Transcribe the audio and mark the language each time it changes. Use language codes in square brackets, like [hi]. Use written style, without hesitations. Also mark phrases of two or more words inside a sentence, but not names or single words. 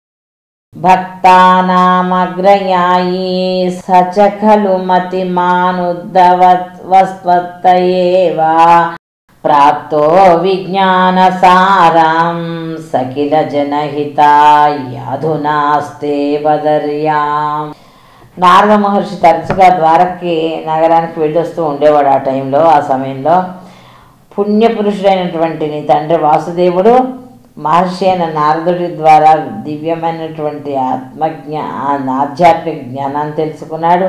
[sa] भक्तानामग्रयायी स च खलु मतिमानुद्धवत्वस्त्वत्तयेव प्राप्तो विज्ञानसारं स किल जनहितायाधुनास्ते वदर्याम् [te] నారద మహర్షి తరచుగా ద్వారకి నగరానికి వెళ్ళొస్తూ ఉండేవాడు. ఆ టైంలో, ఆ సమయంలో పుణ్యపురుషుడైనటువంటి నీ తండ్రి వాసుదేవుడు మహర్షి అయిన నారదుడి ద్వారా దివ్యమైనటువంటి ఆధ్యాత్మిక జ్ఞానాన్ని తెలుసుకున్నాడు.